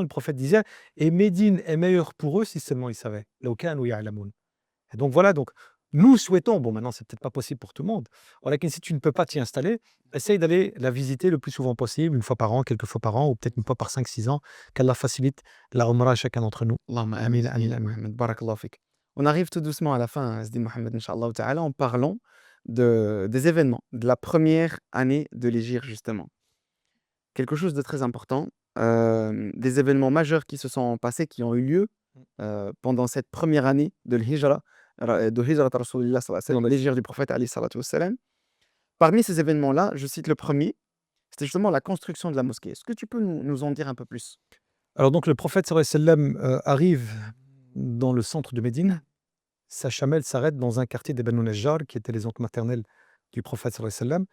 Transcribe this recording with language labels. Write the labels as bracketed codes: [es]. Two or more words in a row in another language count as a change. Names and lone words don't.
[fr] Le prophète disait: et Médine est meilleur pour eux si seulement ils savaient. [ar] لو كانوا يعلمون. [fr] Et donc voilà, donc nous souhaitons, bon maintenant c'est peut-être pas possible pour tout le monde, voilà, que si tu ne peux pas t'y installer, essaye d'aller la visiter le plus souvent possible, une fois par an, quelques fois par an, ou peut-être une fois par 5-6 ans, qu'Allah facilite la Umrah à chacun d'entre nous. Allahumma Amin, amin, amin, amin, amin. [ar] Mohamed. بارك الله فيك. [fr] On arrive tout doucement à la fin, Sidi Mohamed, [ar] إن شاء الله تعالى, [fr] en parlant des événements de la première année de l'Hégire, justement. Quelque chose de très important, des événements majeurs qui se sont passés, qui ont eu lieu pendant cette première année de l'Hijra, de [ar] هجرة رسول الله صلى الله عليه وسلم, [fr] de l'Hégire du prophète [ar] عليه الصلاة والسلام. [fr] Parmi ces événements-là, je cite le premier, c'était justement la construction de la mosquée. Est-ce que tu peux nous en dire un peu plus? Alors donc le prophète [ar] صلى الله عليه وسلم [fr] arrive dans le centre de Médine. Sa chamelle s'arrête dans un quartier des Banu Najjar, qui étaient les oncles maternels du prophète [ar] صلى الله عليه وسلم.